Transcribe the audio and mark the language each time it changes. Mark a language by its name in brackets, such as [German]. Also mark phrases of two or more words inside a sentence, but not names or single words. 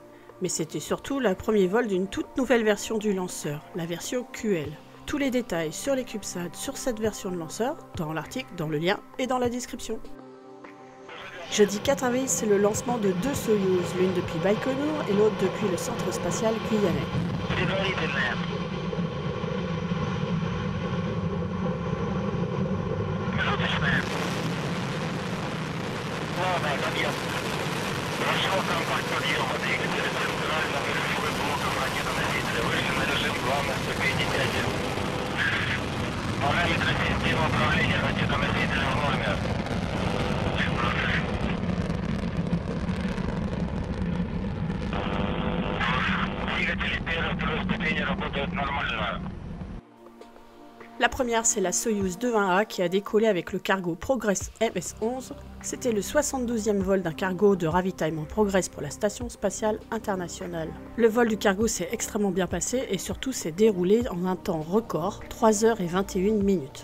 [French] Mais c'était surtout le premier vol d'une toute nouvelle version du lanceur, la version QL. Tous les détails sur les CubeSats sur cette version de lanceur, dans l'article, dans le lien et dans la description. Jeudi 4 avril, c'est le lancement de 2 Soyouz, l'une depuis Baïkonour et l'autre depuis le centre spatial guyanais. [Russian] Прошел контакт подъема двигателя центрального рулевым блоком ракетоносителя. Вышли на режим главной ступени дяди. Параметры системы управления ракетоносителем в норме. Двигатели первой и второй ступени работают нормально. [French] La première, c'est la Soyouz 2-1A qui a décollé avec le cargo Progress MS-11. C'était le 72e vol d'un cargo de ravitaillement Progress pour la Station spatiale internationale. Le vol du cargo s'est extrêmement bien passé et surtout s'est déroulé en un temps record, 3 heures et 21 minutes.